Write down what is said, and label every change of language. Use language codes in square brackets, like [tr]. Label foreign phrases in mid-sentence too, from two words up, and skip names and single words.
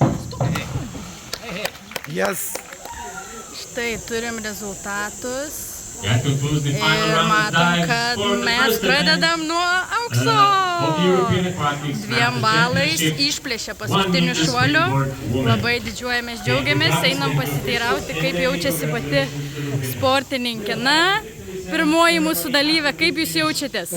[en] Yes. [lt] Štai turim rezultatus. [en] That concludes the final [lt] Ir [en] round of [lt] matom, [en] dives [lt] kad [en] for the [lt] mes [en] first event [lt] pradedam nuo aukso. [en] of the European Aquatics [lt] 2 [en] Masters [lt] balais [en] Championship. [lt] išplėšė paskutinių [en] 1 meter [lt] šuolių. [en] springboard woman. [lt] Labai didžiuojamės, džiaugiamės, einam pasiteirauti, kaip jaučiasi pati sportininkė. Na, pirmoji mūsų dalyvė, kaip jūs jaučiatės?